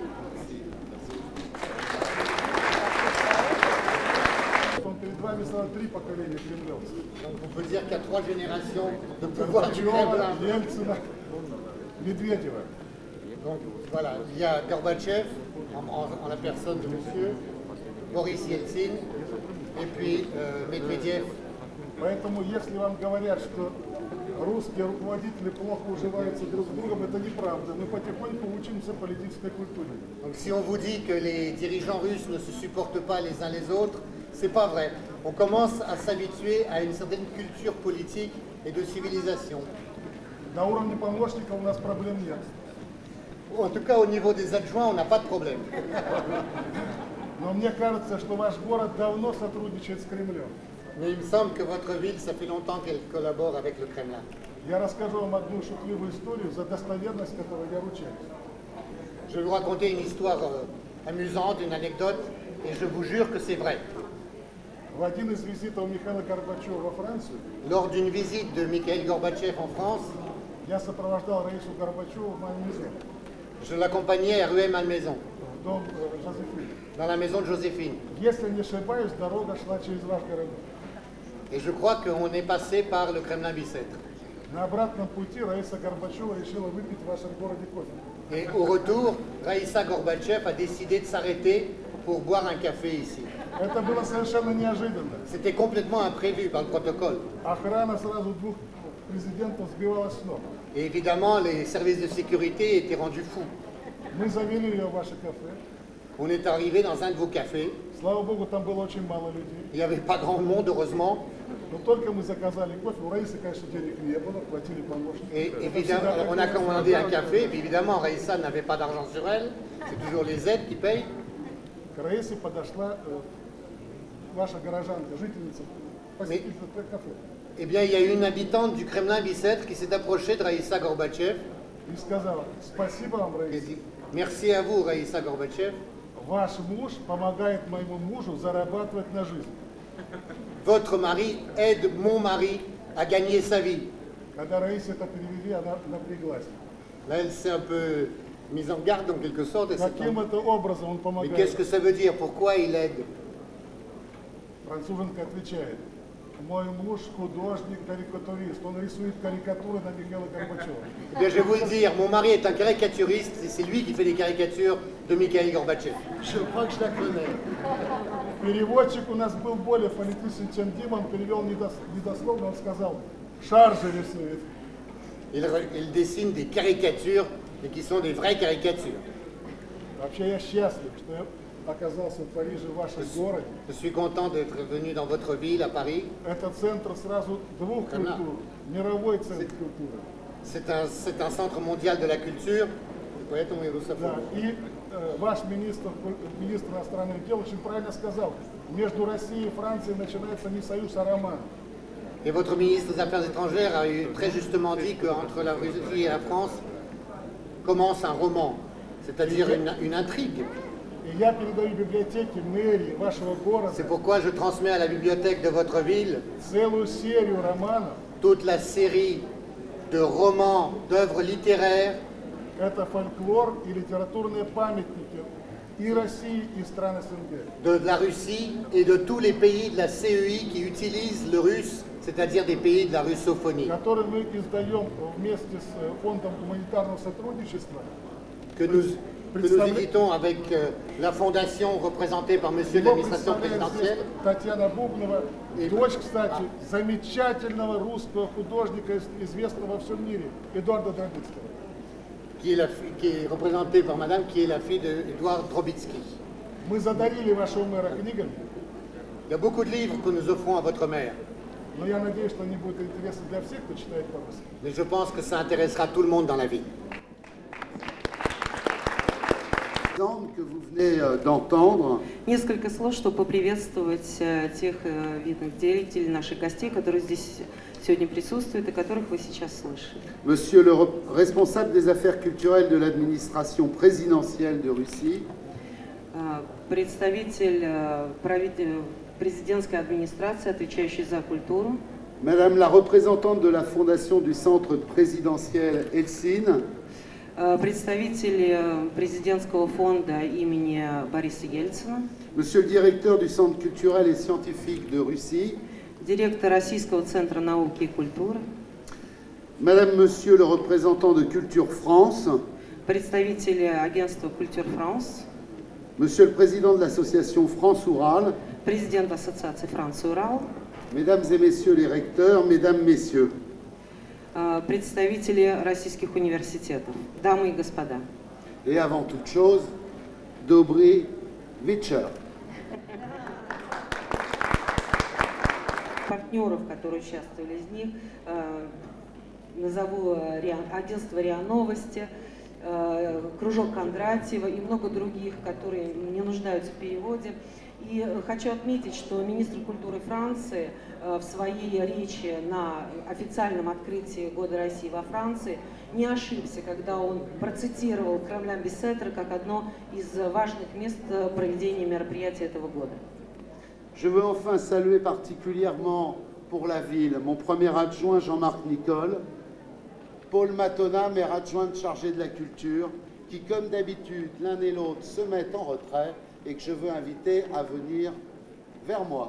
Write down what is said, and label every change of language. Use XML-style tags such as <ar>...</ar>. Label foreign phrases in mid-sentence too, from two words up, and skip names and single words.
<fr>Donc on peut dire qu'il y a 3 générations de pouvoir du Kremlin. Donc voilà, il y a Gorbatchev, en la personne de monsieur, Boris Yeltsin, et puis Medvedev.</fr> <ru>Поэтому, если вам говорят, что русские руководители плохо уживаются друг с другом, это неправда. Мы потихоньку учимся политической культуре.</ru> <fr>Donc si on vous dit que les dirigeants russes ne se supportent pas les uns les autres, c'est pas vrai. On commence à s'habituer à une certaine culture politique et de civilisation.</fr> <ru>На уровне помощников у нас проблем нет.</ru> <fr>En tout cas, au niveau des adjoints, on n'a pas de problème.</fr> <ru>Но мне кажется, что ваш город давно сотрудничает с Кремлем.</ru> <fr>Mais il me semble que votre ville, ça fait longtemps qu'elle collabore avec le Kremlin.</fr> <ru>Я расскажу вам одну шутливую историю, за достоверность которой я ручаюсь.</ru> <fr>Je vais vous raconter une histoire amusante, une anecdote, et je vous jure que c'est vrai.</fr> <ru>В один из визитов Михаила Горбачева во Францию</ru> <fr>Lors d'une visite de Mikhail Gorbatchev en France,</fr> <ru>я сопровождал Раису Горбачеву в Мальмезон,</ru> <fr>je l'accompagnais à Rueil-Malmaison,</fr> <ru>в дом Жозефины.</ru> <fr>dans la maison de Joséphine.</fr> <ru>Если не ошибаюсь, дорога шла через ваш городок.</ru> <fr>Et je crois qu'on est passé par le Kremlin-Bicêtre.</fr> <ru>На обратном пути Раиса Горбачева решила выпить в вашем городе кофе.</ru> <fr>Et au retour, Raïssa Gorbatchev a décidé de s'arrêter pour boire un café ici.</fr> <ru>Это было совершенно неожиданно.</ru> <fr>C'était complètement imprévu par le protocole.</fr> <ru>Охрана сразу 2 президентов сбивалась с ног.</ru> <fr>Et évidemment, les services de sécurité étaient rendus fous.</fr> <ru>Мы завели ее в ваше кафе.</ru> <fr>On est arrivé dans un de vos cafés.</fr> <ru>Слава богу, там было очень мало людей.</ru> <fr>Il n'y avait pas grand monde, heureusement.</fr> <ru>Но только мы заказали кофе, у Раисы, конечно, денег не было, платили помощники.</ru> <fr>Et évidemment, on a commandé un café, et puis évidemment, Raïssa n'avait pas d'argent sur elle. C'est toujours les aides qui payent.</fr> <ru>К Раисе подошла ваша горожанка, жительница, посетительница кафе.</ru> <fr>Eh bien, il y a eu une habitante du Kremlin-Bicêtre qui s'est approchée de Raïssa Gorbatchev.</fr> <ru>И сказала: спасибо вам,</ru> <fr>Elle</fr> <ru>Раиса.</ru> <fr>dit, merci à vous, Raïssa Gorbatchev.</fr> <ru>Ваш муж помогает моему мужу зарабатывать на жизнь.</ru> <fr>Votre mari aide mon mari à gagner sa vie.</fr> <ru>Когда Раисе это перевели, она напряглась.</ru> <fr>Là, elle s'est un peu mise en garde, en quelque sorte.</fr> <ru>Каким это образом он</ru> <fr>Mais</fr> <ru>помогает?</ru> <fr>qu'est-ce que ça veut dire? Pourquoi il aide?</fr> <ru>Француженка отвечает: мой муж художник-карикатурист, он рисует карикатуры на Михаила Горбачева.</ru> <fr>Eh bien, je vais vous le dire, mon mari est un caricaturiste, et c'est lui qui fait les caricatures de Mikhail Gorbatchev. Je crois que je la connais.</fr> <ru>Переводчик у нас был более фонетичен, чем Дима, он перевел недословно, он сказал: шар же рисует.</ru> <fr>Il dessine des caricatures, mais qui sont des vraies caricatures.</fr> <ru>Вообще я счастлив, что я оказался в Париже, в вашем городе.</ru> <fr>Je suis content d'être venu dans votre ville, à Paris.</fr> <ru>Это центр сразу 2 культур, мировой центр культуры.</ru> <fr>C'est un centre mondial de la culture.</fr> <ru>Поэтому я Да, и ваш министр иностранных дел очень правильно сказал: между Россией и Францией начинается не союз, а роман.</ru> <fr>Et votre ministre des Affaires étrangères a très justement dit qu'entre la Russie et la France commence un roman, c'est-à-dire une intrigue.</fr> <ru>И я передаю библиотеке мэрии вашего города</ru> <fr>C'est pourquoi je transmets à la bibliothèque de votre ville</fr> <ru>целую серию романов.</ru> <fr>toute la série de romans, d'œuvres littéraires.</fr> <ru>Это фольклор и литературные памятники и России, и стран СНГ.</ru> <fr>De la Russie et de tous les pays de la CEI qui utilisent le russe, c'est-à-dire des pays de la russophonie.</fr> <ru>Который мы издаем вместе с Фондом гуманитарного сотрудничества.</ru> <fr>Que nous éditons avec la fondation représentée par monsieur l'administration présidentielle.</fr> <ru>Татьяна Бубнова, дочь, кстати, замечательного русского художника, известного во всем мире, Эдуарда Дробицкого.</ru> <fr>Qui est représentée par madame, qui est la fille d'Edouard Drobitsky.</fr> <ru>Мы задарили вашего мэра книгами.</ru> <fr>Il y a beaucoup de livres que nous offrons à votre mère.</fr> <ru>Но я надеюсь, что они будут интересны для всех, кто читает по-русски.</ru> <fr>Mais je pense que ça intéressera tout le monde dans la vie. Que vous venez d'entendre.</fr> <ru>Несколько слов, чтобы поприветствовать тех видных деятелей, наших гостей, которые здесь сегодня присутствуют и которых вы сейчас слышали.</ru> <fr>Monsieur le responsable des affaires culturelles de l'administration présidentielle de Russie.</fr> <ru>Представитель президентской администрации, отвечающий за культуру.</ru> <fr>Madame la représentante de la fondation du centre présidentiel Eltsine.</fr> <ru>представитель президентского фонда имени Бориса Ельцина,</ru> <fr>Monsieur le directeur du Centre culturel et scientifique de Russie,</fr> <ru>директор Российского центра науки и культуры,</ru> <fr>Madame, Monsieur le représentant de Culture France,</fr> <ru>представители агентства Culture France,</ru> <fr>Monsieur le président de l'association France-Oural,</fr> <ru>президент ассоциации Франция-Урал,</ru> <fr>Mesdames et Messieurs les recteurs, Mesdames, Messieurs,</fr> <ru>представители российских университетов, дамы и господа.</ru> <fr>et avant toute chose,</fr> <ru>Dobry Вечер. Партнеров, которые участвовали из них, назову агентство РИА Новости, кружок Кондратьева и много других, которые не нуждаются в переводе. И хочу отметить, что министр культуры Франции в своей речи на официальном открытии Года России во Франции не ошибся, когда он процитировал Кремль-Бисеттер как одно из важных мест проведения мероприятия этого года.</ru> <fr>Je veux enfin saluer particulièrement pour la ville mon premier adjoint Jean-Marc Nicole, Paul Matona, maire adjointe chargé de la culture, qui comme d'habitude l'un et l'autre se mettent en retrait et que je veux inviter à venir vers moi.</fr>